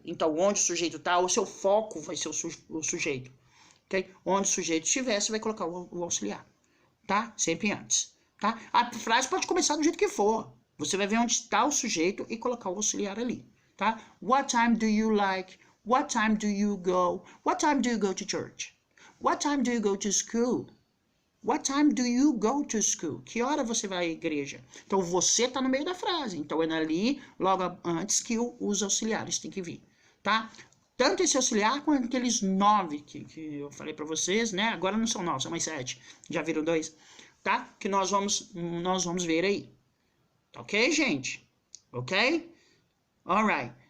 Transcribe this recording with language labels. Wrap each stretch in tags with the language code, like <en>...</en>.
<pt>Então, onde o sujeito está, o seu foco vai ser o sujeito, ok? Onde o sujeito estiver, você vai colocar o auxiliar, tá? Sempre antes, tá? A frase pode começar do jeito que for. Você vai ver onde está o sujeito e colocar o auxiliar ali,</pt> <en>tá? What time do you like? What time do you go? What time do you go to church? What time do you go to school? What time do you go to school?</en> <pt>Que hora você vai à igreja? Então, você tá no meio da frase. Então, é ali, logo antes que os auxiliares tem que vir, tá? Tanto esse auxiliar quanto aqueles 9 que eu falei para vocês, né? Agora não são 9, são mais 7. Já viram 2, tá? Que nós vamos ver aí. Ok, gente? Ok? Alright.</pt>